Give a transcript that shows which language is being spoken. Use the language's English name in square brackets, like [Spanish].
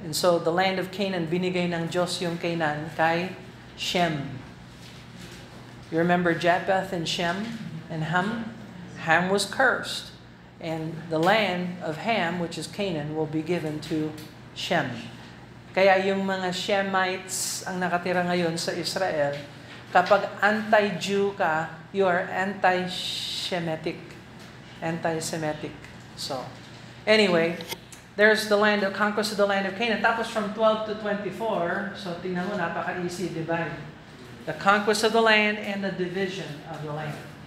[English] And so the land of Canaan, [Filipino] binigay ng Diyos yung Canaan kay Shem. [English] You remember Japheth and Shem and Ham? Ham was cursed. And the land of Ham, which is Canaan, will be given to Shem. [Filipino] Kaya yung mga Shemites ang nakatira ngayon sa Israel, kapag anti-Jew ka, [English] you are anti-Semitic. Anti-Semitic. So, anyway, there's the land of conquest of the land of Canaan. [Filipino] Tapos [English] from 12 to 24, [Filipino] so tingnan mo, napaka-easy divide. [English] The conquest of the land and the division of the land.